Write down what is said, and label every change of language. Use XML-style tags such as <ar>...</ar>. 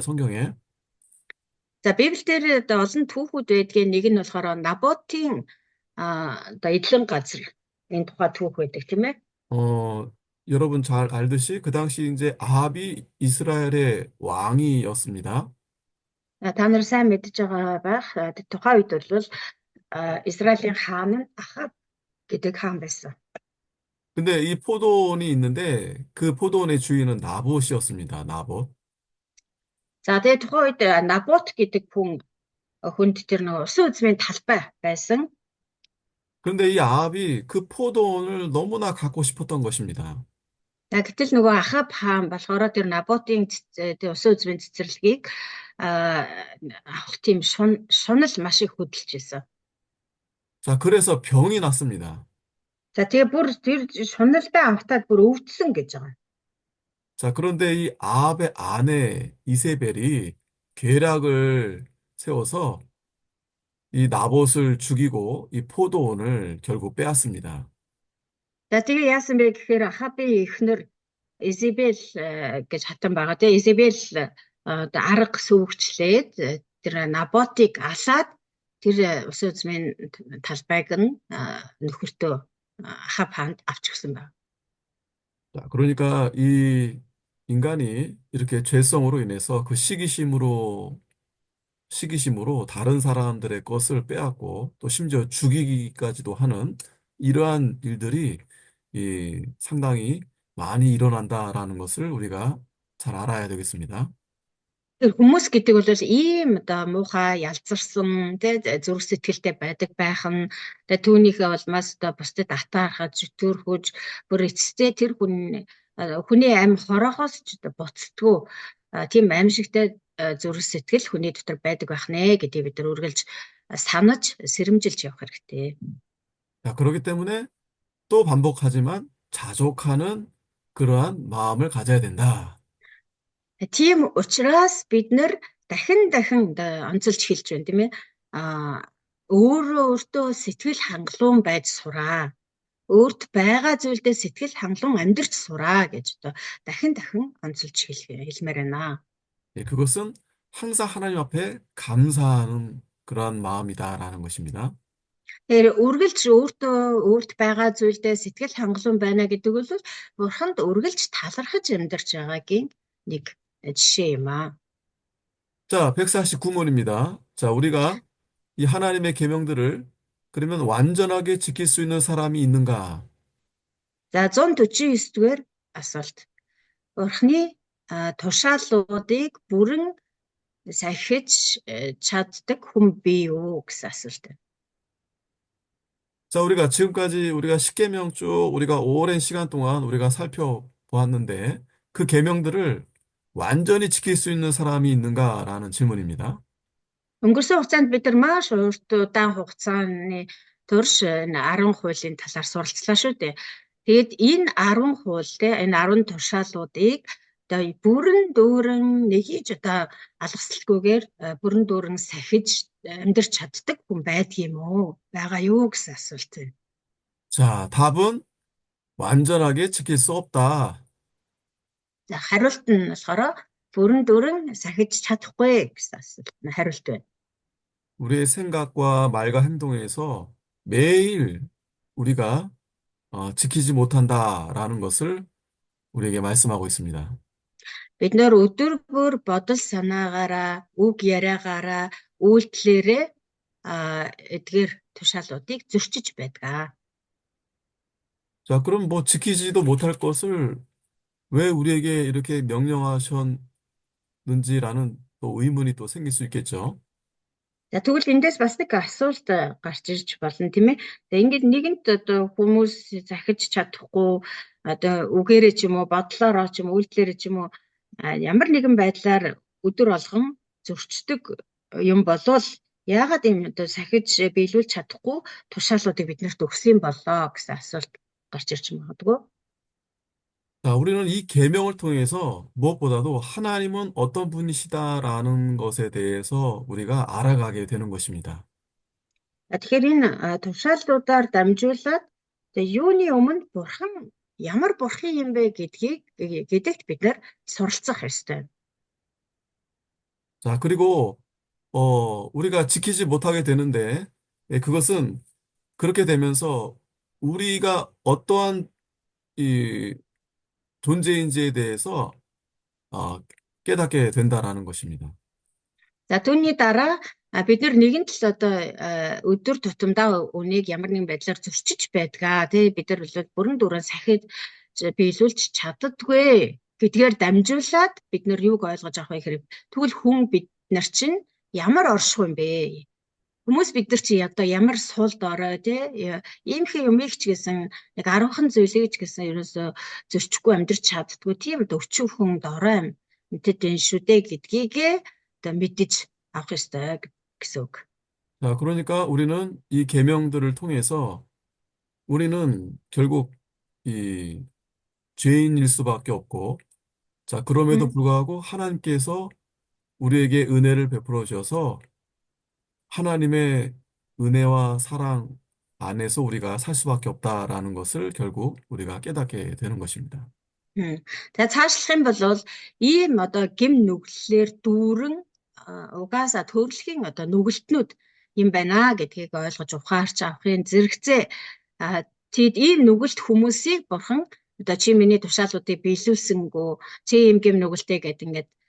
<ko>성경에.</ko> <mn>За Библиэлд одоо олон түүхүүд байдгийн нэг нь болохоор Наботийн одоо эдлэн газар энэ тухай түүх байдаг тийм ээ.</mn> <ko>여러분 잘 알듯이 그 당시 이제 아합이 이스라엘의 왕이었습니다.</ko> <mn>Та нар сайн мэдж байгаа байх. Тухайн үед бол Израилийн хаан нь Ахав гэдэг хаан байсан.</mn> <ko>근데 이 포도원이 있는데 그 포도원의 주인은 나봇이었습니다. 나봇.</ko> <mn>За тэгээд тухайн үед Набот гэдэг хүнд тэр нөгөө усан үзмийн талбай байсан.</mn> <ko>그런데 이 아합이 그 포도원을 너무나 갖고 싶었던 것입니다.</ko> <mn>Гэтэл нөгөө Ахав хаан болохоор тэр Наботын тэр усан үзмийн цэцэрлэгийг авах тийм шунал маш их хөдөлж байсан.</mn> <ko>자, 그래서 병이 났습니다.</ko> <mn>За тэгээ бүр тэр шуналдаа амтаад бүр өвдсөн гэж байгаа.</mn> <ko>자, 그런데 이 아합의 아내 이세벨이 계략을 세워서 이 나봇을 죽이고 이 포도원을 결국 빼앗습니다.</ko> <mn>За тэгээ яасан бэ гэхээр Ахабын эхнэр Изебел гэж хатан байгаа. Тэгээ Изебел одоо арга сүйгчлээд тэр Наботыг алаад тэр усан үзмийн талбайг нь нөхөртөө Ахав хаанд авчихсан байна.</mn> <ko>자, 그러니까 이 인간이 이렇게 죄성으로 인해서 그 시기심으로 다른 사람들의 것을 빼앗고 또 심지어 죽이기까지도 하는 이러한 일들이 상당히 많이 일어난다라는 것을 우리가 잘 알아야 되겠습니다.</ko> <mn>Тэр хүмүүс гэдэг бол ийм одоо муухай ялзарсан тэ зүрх сэтгэлтэй байдаг байх нь тэ түүнийхээ улмаас одоо бусдад атаархаж зүтгөрхөж бүр эцэстээ тэр хүний амь хорогоос ч одоо буцдаггүй тийм аимшигтай зүрх сэтгэл хүний дотор байдаг байх нэ гэдгийг бид нар үргэлж санаж сэрэмжилж явах хэрэгтэй.</mn> <ko>자, 그렇기 때문에 또 반복하지만 자족하는 그러한 마음을 가져야 된다.</ko> <mn>Тийм учраас бид нар дахин онцолж хэлж байна тийм ээ. Өөртөө сэтгэл хангалуун байж сураа. Өөрт байгаа зүйлдээ сэтгэл хангалуун амьдрч сураа гэж одоо дахин онцолж хэлмээр байна.</mn> <ko>그것은 항상 하나님 앞에 감사하는 그러한 마음이다라는 것입니다.</ko> <mn>Тэр үргэлж өөрт байгаа зүйлдээ сэтгэл хангалуун байна гэдэг бол бурханд үргэлж талархаж амьдарч байгаагийн нэг жишээ юм аа.</mn> <ko>자, 149문입니다. 자, 우리가 이 하나님의 계명들을 그러면 완전하게 지킬 수 있는 사람이 있는가?</ko> <mn>За 149-р асуулт. Бурхны тушаалуудыг бүрэн сахиж чаддаг хүн бий юу гэсэн асуулт.</mn> <ko>자, 우리가 지금까지 우리가 십계명 쭉 우리가 오랜 시간 동안 우리가 살펴보았는데 그 계명들을 완전히 지킬 수 있는 사람이 있는가라는 질문입니다.</ko> <mn>Өнгөрсөн хугацаанд бид нар маш урт удаан хугацааны турш энэ 10 хуулийн талаар суралцлаа шүү дээ. Тэгээд энэ 10 хууль те энэ 10 тушаалуудыг одоо бүрэн дүүрэн нэхийж одоо алгасалгүйгээр бүрэн дүүрэн сахиж амьдрч чаддаг хүн байдгийм үү? Байгаа юу гэсэн асуулт байна.</mn> <ko>자, 답은 완전하게 지킬 수 없다.</ko> <mn>За хариулт нь болохоор бүрэн дүүрэн сахиж чадахгүй гэсэн асуулт нь хариулт байна.</mn> <ko>우리의 생각과 말과 행동에서 매일 우리가 지키지 못한다라는 것을 우리에게 말씀하고 있습니다.</ko> <mn>Бид нөр өдөр бүр бодол санаагаараа, үг яриагаараа, үйлдэлээрээ эдгээр тушаалуудыг зөрчиж байдаг.</mn> <ko>자, 그럼 뭐 지키지도 못할 것을 왜 우리에게 이렇게 명령하셨는지라는 또 의문이 또 생길 수 있겠죠.</ko> <mn>За тэгвэл эндээс бас нэг асуулт гарч ирж болно тийм ээ. За ингээд нэгэнт одоо хүмүүс захиж чадахгүй одоо үгээрээ ч юм уу, бодлороо ч юм уу, үйлдэлээрээ ч юм уу ямар нэгэн байдлаар өдөр болгон зөрчдөг юм болвол яагаад ийм одоо сахиж биелүүлж чадахгүй тушаалуудыг биднэрт өгсөн болоо гэсэн асуулт гарч ирж магадгүй.</mn> <ko>자, 우리는 이 계명을 통해서 무엇보다도 하나님은 어떤 분이시다라는 것에 대해서 우리가 알아가게 되는 것입니다.</ko> <mn>Тэгэхээр энэ тушаалуудаар дамжуулаад юуны өмнө бурхан ямар бурхан юм бэ гэдэгт бид нар суралцах ёстой.</mn> <ko>자, 그리고 우리가 지키지 못하게 되는데 그것은 그렇게 되면서 우리가 어떠한 이 존재인지에 대해서 깨닫게 된다라는 것입니다.</ko> <mn>За түүний дараа бид нар нэгэн тал одоо өдөр тутамдаа үнийг ямар нэгэн байдлаар зөрчиж байдгаа тий бид нар бол бүрэн дүүрэн сахиж биелүүлж чаддаггүй гэдгээр дамжуулаад бид нар юуг ойлгож авах вэ гэхээр тэгвэл хүн бид нар чинь ямар орших юм бэ? Хүмүүс бид нар чи одоо ямар сул дорой тий иймхэн юмыг ч гэсэн нэг 10хан зүйлийг ч гэсэн ерөөсө зөрчихгүй амьдрч чаддгүй тийм өчүүхэн дорой юм мэдээд энэ шүү дээ гэдгийг одоо мэдэж авах ёстой гэсэн үг.</mn> <ko>자, 그러니까 우리는 이 계명들을 통해서 우리는 결국 이 죄인일 수밖에 없고, 자, 그럼에도 불구하고 하나님께서 우리에게 은혜를 베풀어 주셔서 하나님의 은혜와 사랑 안에서 우리가 살 수밖에 없다라는 것을 결국 우리가 깨닫게 되는 것입니다.</ko> <mn>Тэгээ цаашлах юм бол ийм одоо гим нүглэлээр дүүрэн угаасаа төрөлхийн одоо нүгэлтнүүд юм байна гэдгийг ойлгож ухаарч авахын зэрэгцээ тэгэд ийм нүгэлт хүмүүсийг бурхан одоо чи миний тушаалуудыг биелүүлсэнгүү чи ийм гим нүгэлтэй гэдэг ингээд</mn>